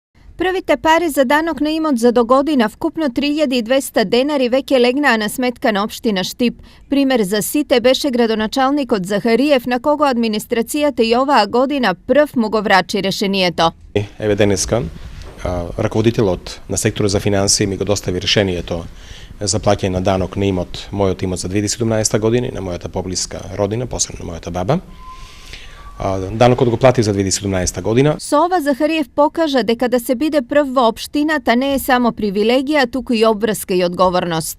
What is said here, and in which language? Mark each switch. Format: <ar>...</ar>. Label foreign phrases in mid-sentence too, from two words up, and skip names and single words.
<mk>Првите паре за данок на имот за до година вкупно 3200 денари веке легнана сметкана општина Штип. Пример за сите беше градоначалник од Захариев, на кого администрацијате и ова година прв му го врачи решенијето. Еве денеска раководителот на секторот за финансии ми го достави решението за плаќање на данок на имот, мојот имот за 2017 година и на мојата поблиска родина, посебно на мојата баба. Данокот го плати за 2017 година. Со ова Захариев покажа дека да се биде прв во општината не е само привилегија, туку и обврска и одговорност.</mk>